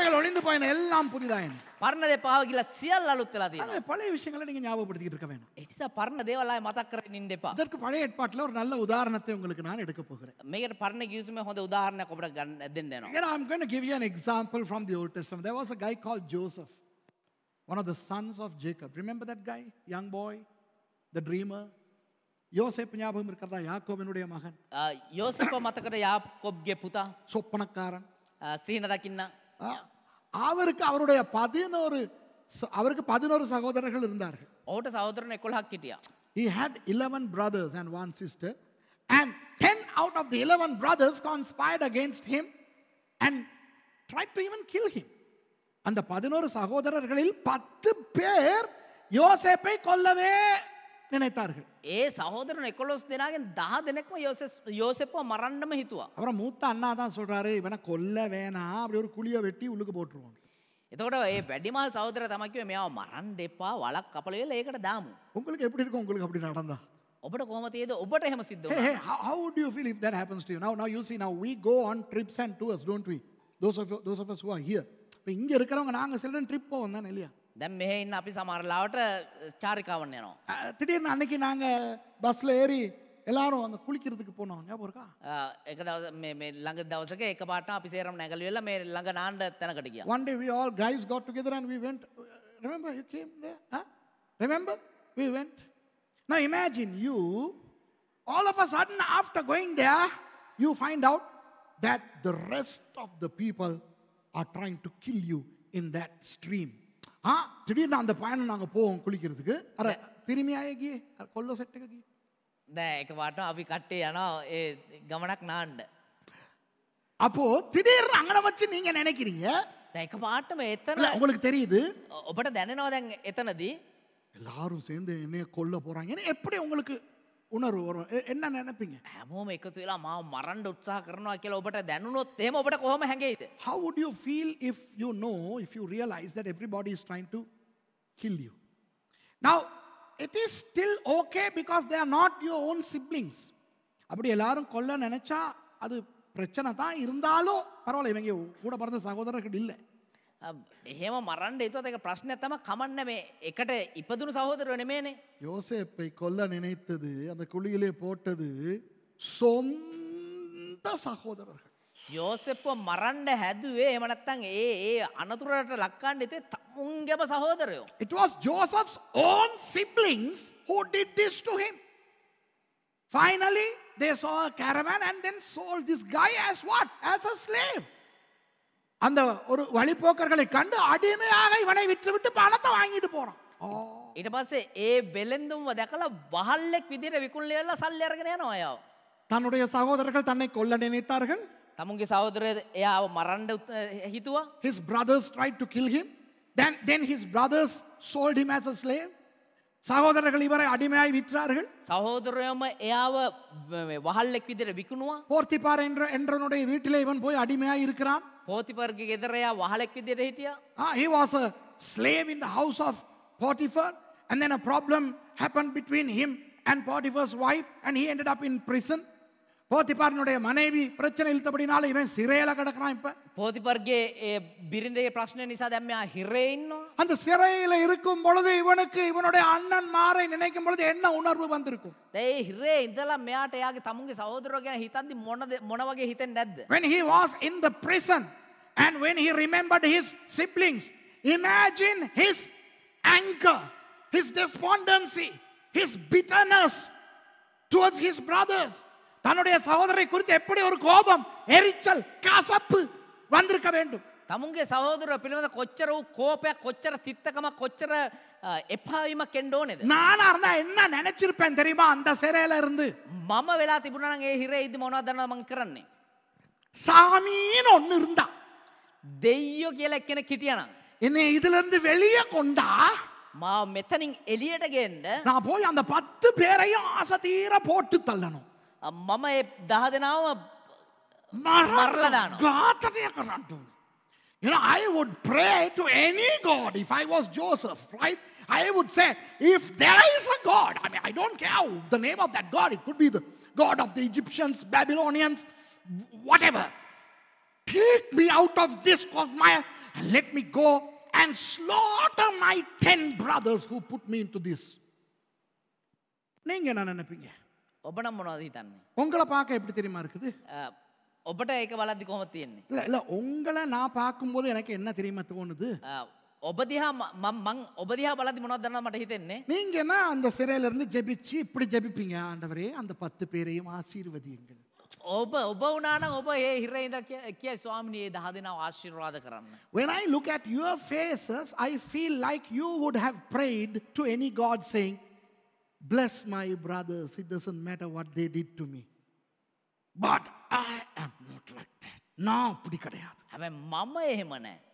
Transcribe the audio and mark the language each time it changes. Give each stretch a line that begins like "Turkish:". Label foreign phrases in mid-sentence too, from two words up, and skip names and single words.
Tamil: அழிந்து போயின எல்லாம் புதிதாயின.
Sinhala: පරණ දේ පාව ගිලා සියල්ල අලුත් වෙලා තියෙනවා.
Tamil: ஆனா பழைய விஷயங்களை நீங்க ஞாபகப்படுத்திக்கிட்டு இருக்க வேணும்.
Sinhala: ඒ නිසා පරණ දේවල් ආයේ මතක් කරගෙන ඉන්න එපා.
Tamil: அதற்கு பழைய ஏற்பாட்டில் ஒரு நல்ல உதாரணத்தை உங்களுக்கு நான் எடுக்க போகிறேன்.
Sinhala: මේකට පරණ ගිවිසුමේ හොඳ උදාහරණයක් ඔබට දෙන්න යනවා.
English: Again, I'm going to give you an example from the Old Testament. There was a guy called Joseph, one of the sons of Jacob. Remember that guy? Young boy, the dreamer.
Tamil: யோசேப்பு ஞாபகம் இருக்கிறதா? யாக்கோபினுடைய மகன்.
Sinhala: යෝසෙප් මතකද යාකොබ්ගේ පුතා?
Tamil: சொப்பனக்காரன்.
Sinhala: සීන දකින්න.
Tamil: அவருக்கு அவருக்கு 11 சகோதரர்கள் இருந்தார்கள்.
Sinhala: ඔහුට සහෝදරයන් 11ක් හිටියා.
English: He had 11 brothers and one sister, and 10 out of the 11 brothers conspired against him and tried to even kill him.
Tamil: அந்த 11 சகோதரர்களில் 10 பேர் யோசேப்பை கொல்லவே நினைத்தார்கள்.
Sinhala: ඒ සහෝදරයන් 11 දෙනාගෙන් 10 දෙනෙක්ම යෝසෙප්ව මරන්නම හිතුවා.
Tamil: அப்புறம் மூத்த அண்ணா தான் சொல்றாரு, இவனை கொல்ல வேணாம், அப்படி ஒரு குழியை வெட்டி உள்ளுக்கு போட்டுருவோம்.
Sinhala: එතකොට ඒ වැඩිමහල් සහෝදරයා තමයි කිව්වේ මෙයාව මරන්න එපා, වලක් කපලා ඉවරලා ඒකට දාමු.
Tamil: உங்களுக்கு எப்படி இருக்கும்? உங்களுக்கு அப்படி நடந்தா?
Sinhala: ඔබට කොහොම තියෙද? ඔබට එහෙම සිද්ධ
English: Hey,
Sinhala: වුණා.
English: hey, how would you feel if that happens to you? Now you see, now we go on trips and tours, don't we? Those of us who are here.
Tamil: இப்போ இங்க இருக்கிறவங்க நாங்க சில ட்ரிப் போவோம் தானே இல்லையா?
Sinhala: දැන් මෙහෙ ඉන්න අපි සමහර ලාවට චාරිකාවන් යනවා.
Tamil: திடீர்னு அன்னைக்கு நாங்க பஸ்ல ஏறி எல்லாரும் அந்த குளிக்கிறதுக்கு போனோம். ஞாபகம் இருக்கா?
Sinhala: එක දවස මේ ළඟ දවසක එකපාරට අපි සේරම නැගලු වෙලා මේ ළඟ නාන්න තැනකට ගියා.
English: One day we all guys got together and we went. Remember you came there? Huh? Remember? We went. Now imagine you, all of a sudden after going there, you find out that the rest of the people are trying to kill you in that stream.
Tamil: திடீர்னு அந்த பயணம் நாங்க போவோம் குளிக்கிறதுக்கு.
Sinhala: අර පිරිමියායේ ගියේ කොල්ලෝ සෙට් එක ගියේ. දැන් එකපාරට අපි කට්ටිය යනවා ඒ ගමනක් නාන්න.
Tamil: அப்போ திடீர்னு அங்கன வச்சு நீங்க நினைக்கிறீங்க,
Sinhala: දැන් එකපාරටම එතන
Tamil: உங்களுக்கு தெரியுது
Sinhala: ඔබට දැනෙනවා දැන් එතනදී
Tamil: எல்லாரும் சேர்ந்து என்னைய கொல்ல போறாங்க. எப்படி உங்களுக்கு உணர்வு வரும்? என்ன நினைப்பீங்க?
Sinhala: හැමෝම එකතු වෙලා මාව මරන්න උත්සාහ කරනවා කියලා ඔබට දැනුනොත් එහෙම ඔබට කොහොම හැඟෙයිද?
English: How would you feel if you realize that everybody is trying to kill you? Now, it is still okay because they are not your own siblings.
Tamil: அப்படி எல்லாரும் கொல்ல நினைச்சா அது பிரச்சனை தான். இருந்தாலும் பரவாயில்ல, இவங்க கூட பிறந்த சகோதரர்கள் இல்லை.
Sinhala: එහෙම මරන්න හිතුවත් ඒක ප්‍රශ්නයක් තමයි. කමන්නේ මේ එකට ඉපදුණු සහෝදරයෝ නෙමෙයිනේ.
Tamil: யோசேப்பை கொல்ல நினைத்தது, அந்த குழியிலே போட்டது சொந்த சகோதரர்கள்.
Sinhala: යෝසෙප්ව මරන්න හැදුවේ එහෙම නැත්නම් ඒ අනතුරට ලක්කන්න හිතුවේ තමුන්ගේම සහෝදරයෝ.
English: It was Joseph's own siblings who did this to him. Finally, they saw a caravan and then sold this guy as what? As a slave.
Tamil: அந்த ஒரு வழிபோக்கர்களை கண்டு அடிமையாக இவனை விட்டுவிட்டு பணத்தை வாங்கிட்டு போறான்.
Sinhala: ඊට පස්සේ ඒ වෙලෙන්දුම්ව දැකලා වහල්ලෙක් විදියට විකුණලා ඉවරලා සල්ලි අරගෙන යනවා යාව.
Tamil: தன்னுடைய சகோதரர்கள் தன்னை கொல்ல நினைத்தார்கள்.
Sinhala: තමුන්ගේ සහෝදරය එයාව මරන්න හිතුවා.
English: His brothers tried to kill him. Then his brothers sold him as a slave.
Tamil: சகோதரர்கள் இவரை அடிமையாய் விற்றார்கள்.
Sinhala: சகோதரයම එයාව වහල්ලෙක් විදියට විකුණුවා.
Tamil: போர்த்திபார் என்றவனுடைய வீட்டிலே இவன் போய் அடிமையாய் இருக்கிறான்.
Sinhala: පෝතිපර්ගේ ගෙදර එයා වහලෙක් විදියට හිටියා.
English: He was a slave in the house of Potiphar, and then a problem happened between him and Potiphar's wife, and he ended up in prison.
Tamil: போத்திபாரினுடைய மனைவி பிரச்சனை இழுத்தபடினால இவன் சிறையில கிடக்குறான். இப்ப
Sinhala: போத்திபார்ගේ බිරිඳගේ ප්‍රශ්න නිසා දැන් මෙයා හිරේ ඉන්නවා.
Tamil: அந்த சிறையில இருக்கும் பொழுது இவனுக்கு இவனுடைய அண்ணன் மாரை நினைக்கும் பொழுது என்ன உணர்வு வந்திருக்கும்?
Sinhala: ඒ හිරේ ඉඳලා මෙයාට එයාගේ තමුන්ගේ සහෝදරයෝ ගැන හිතද්දි මොන වගේ හිතෙන්නේ නැද්ද?
English: When he was in the prison and when he remembered his siblings, imagine his anger, his despondency, his bitterness towards his brothers.
Tamil: தன்னுடைய சகோதரரை குறித்து எப்படி ஒரு கோபம், எரிச்சல், கசப்பு வந்திருக்க வேண்டும்.
Sinhala: තමුන්ගේ සහෝදරයෝ පිළිබඳ කොච්චර වූ කෝපයක්, කොච්චර තිත්තකමක්, කොච්චර එපාවීමක් එන්න ඕනේද?
Tamil: நானா இருந்தா என்ன நினைச்சிருப்பேன் தெரியுமா? அந்த சிறையில இருந்து
Sinhala: මම වෙලා තිබුණා නම් ඒ හිරේ ඉදි මොනවද දන්නවද මං කරන්නේ?
Tamil: சாமின்னு ஒன்னு இருந்தா,
Sinhala: දෙයියෝ කියලා එක්කෙනෙක් හිටියානම්
Tamil: என்னை இதுல இருந்து வெளியே கொண்டா
Sinhala: මාව මෙතනින් එළියට ගෙන්න
Tamil: நான் போய் அந்த 10 பேரையும் ஆசதீர போட்டு தள்ளணும்.
Sinhala: මම ඒ 10 දෙනාව මරලා දානවා. ඝාතනය කරන්න.
English: You know, I would pray to any God if I was Joseph, right? I would say, if there is a God, I mean, I don't care the name of that God. It could be the God of the Egyptians, Babylonians, whatever. Take me out of this. and let me go and slaughter my 10 brothers who put me into this.
Tamil: நீங்க என்ன நினைப்பீங்க?
Sinhala: ඔබ නම් මොනවද හිතන්නේ?
Tamil: உங்களை பார்க்க எப்படி தெரியுமா இருக்குது?
Sinhala: ඔබට ඒක බලද්දි කොහොමද තියෙන්නේ?
Tamil: இல்ல உங்களை நான் பார்க்கும்போது எனக்கு என்ன தெரியுமா தோணுது?
Sinhala: ඔබ දිහා මං ඔබ දිහා බලද්දි මොනවද දන්නවද මට හිතෙන්නේ?
Tamil: நீங்க என்ன அந்த சிறையில இருந்து ஜெபிச்சு இப்படி ஜெபிப்பீங்க, ஆண்டவரே அந்த 10 பேரையும் ஆசீர்வதியுங்கள்.
Sinhala: ඔබ වුණා නම් ඔබ ඒ හිරේ ඉඳලා කියයි ස්වාමිනේ 10 දෙනාව ආශිර්වාද කරන්න.
English: When I look at your faces, I feel like you would have prayed to any God saying, bless my brothers, it doesn't matter what they did to me. But I am not like that.
Tamil: நான் அப்படி கிடையாது.
Sinhala: හැබැයි මම එහෙම නැහැ.